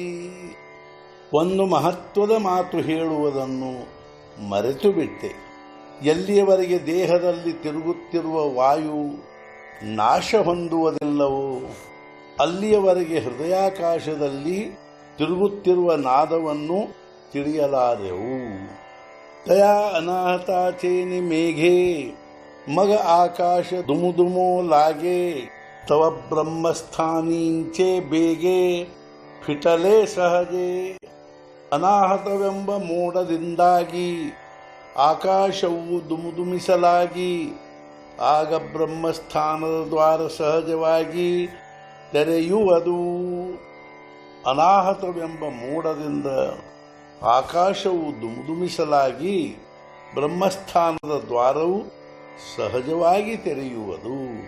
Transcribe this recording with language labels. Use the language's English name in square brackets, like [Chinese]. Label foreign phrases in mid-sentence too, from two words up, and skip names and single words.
[Kannada] ಒಂದು ಮಹತ್ವದ ಮಾತು ಹೇಳುವುದನ್ನು ಮರೆತು ಬಿಟ್ಟೆ ಎಲ್ಲಿಯವರೆಗೆ ದೇಹದಲ್ಲಿ ತಿರುಗುತ್ತಿರುವ ವಾಯು ನಾಶ ಹೊಂದುವುದಿಲ್ಲವೋ ಅಲ್ಲಿಯವರೆಗೆ ಹೃದಯಾಕಾಶದಲ್ಲಿ ತಿರುಗುತ್ತಿರುವ ನಾದವನ್ನು ತಿಳಿಯಲಾರೆವು। [Marathi] तया अनाहताचेनि मेघे मग आकाश दुमुदुमो लागे तव ब्रह्मस्थानींचे बेगे फिटले सहजे। [Kannada] ಅನಾಹತವೆಂಬ ಮೋಡದಿಂದಾಗಿ ಆಕಾಶವು ದುಮುದುಮಿಸಲಾಗಿ ಆಗ ಬ್ರಹ್ಮಸ್ಥಾನದ ದ್ವಾರ ಸಹಜವಾಗಿ ತೆರೆಯುವುದು। ಅನಾಹತವೆಂಬ ಮೋಡದಿಂದ ಆಕಾಶವು ದುಮುದುಮಿಸಲಾಗಿ ಬ್ರಹ್ಮಸ್ಥಾನದ ದ್ವಾರವು ಸಹಜವಾಗಿ ತೆರೆಯುವುದು।